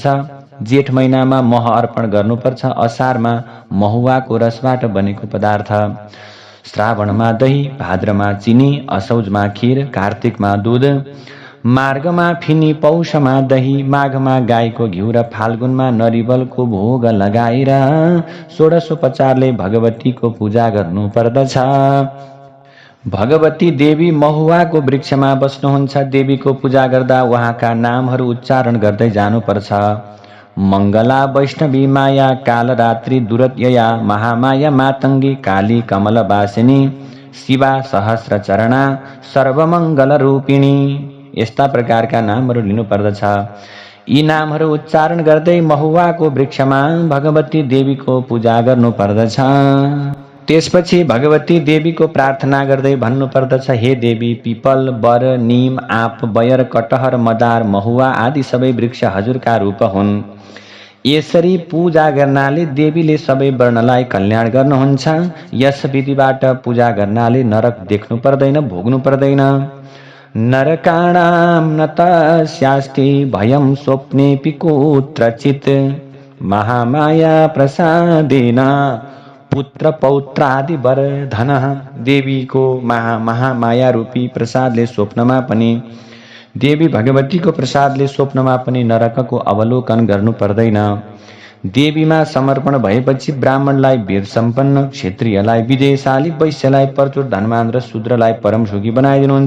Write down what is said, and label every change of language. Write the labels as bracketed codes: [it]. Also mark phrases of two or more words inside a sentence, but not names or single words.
[ne] जेठ महिनामा मह अर्पण गर्नुपर्छ। असारमा महुवाको रसबाट बनेको पदार्थ, श्रावणमा दही, भाद्रमा चिनी, असौजमा खीर, कार्तिकमा दूध, मार्गमा फिनी, पौषमा दही, माघमा गाईको घिउ र फाल्गुनमा नरिवलको भोग लगाएर षोडशोपचारले भगवतीको पूजा गर्नु पर्दछ। भगवती देवी महुवाको वृक्षमा बस्नुहुन्छ। देवीको पूजा गर्दा उहाँका नामहरू उच्चारण गर्दै जानुपर्छ। मङ्गला, वैष्णवी, माया, कालरात्रि, दुरत्यया, महामाया, मातङ्गी, काली, कमलवासिनी, शिवा, सहस्रचरणा, सर्वमङ्गल रूपिणी, यस्ता प्रकारका नामहरू लिनुपर्दछ। यी नामहरू उच्चारण गर्दै महुवाको वृक्षमा भगवती देवीको पूजा गर्नुपर्दछ। त्यसपछि भगवती देवीको प्रार्थना गर्दै भन्नुपर्दछ, हे देवी, पिपल, बर, नीम, आँप, बयर, कटहर, मदार, महुवा आदि सबै वृक्ष हजुरका रूप हुन्। यसरी पूजा गर्नाले देवीले सबै वर्णलाई कल्याण गर्नुहुन्छ। यस विधिबाट पूजा गर्नाले नरक देख्नु पर्दैन, भोग्नु पर्दैन। [sa] नरकाणां न तस्यास्ति भयं स्वप्नेऽपि कुत्रचित् महामाया प्रसादेन पुत्र पौत्रादि वरधन। [ne] देवीको महामाया रूपी प्रसादले स्वप्नमा पनि, देवी भगवतीको प्रसादले स्वप्नमा पनि नरकको अवलोकन गर्नु पर्दैन। देवीमा समर्पण भएपछि ब्राह्मणलाई वीर सम्पन्न, क्षत्रियलाई विजयशाली, वैश्यलाई प्रचुर धनवान र शूद्रलाई परमसुखी बनाइदिनुहुन्छ।